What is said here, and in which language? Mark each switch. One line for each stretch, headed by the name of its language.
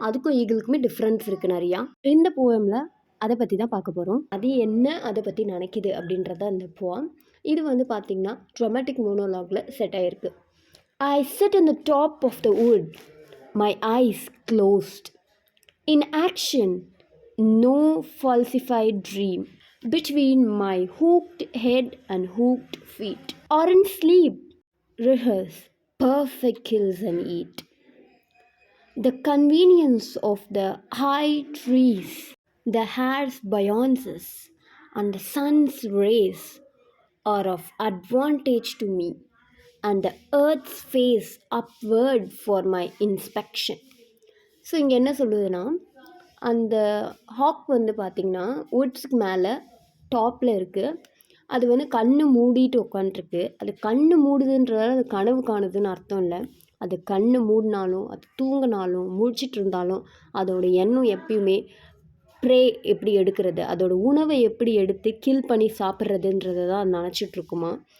Tamil: அதுக்கும் ஈகிளுக்குமே டிஃப்ரென்ஸ் இருக்குது நிறையா. இந்த போயமில் அதை பற்றி தான் பார்க்க போகிறோம். அது என்ன அதை பற்றி நினைக்குது அப்படின்றத அந்த போயம். இது வந்து பார்த்திங்கன்னா ட்ரமாட்டிக் மோனோலாகில் செட் ஆகிருக்கு.
English: I sit in the top of the wood, my eyes closed. In action, no falsified dream between my hooked head and hooked feet, or in sleep, rehearse perfect kills and eat. The convenience of the high trees, the hair's buoyancies, and the sun's rays are of advantage to me, and the earth's face upward for my inspection.
Tamil: So இங்கே என்ன சொல்லுதுன்னா, அந்த hack வந்து பார்த்திங்கன்னா வுட்ஸுக்கு மேலே டாப்பில் இருக்குது. அது வந்து கண்ணு மூடிட்டு உட்காந்துருக்கு. அது கண்ணு மூடுதுன்றதால அது கனவு காணுதுன்னு அர்த்தம் இல்லை. அது கண்ணு மூடினாலும் அது தூங்கினாலும் முழிச்சிட்டு இருந்தாலும் அதோட எண்ணம் எப்பயுமே ப்ரே எப்படி எடுக்கிறது, அதோட உணவை எப்படி எடுத்து கில் பண்ணி சாப்பிட்றதுன்றதை தான் அது நினச்சிட்ருக்குமா.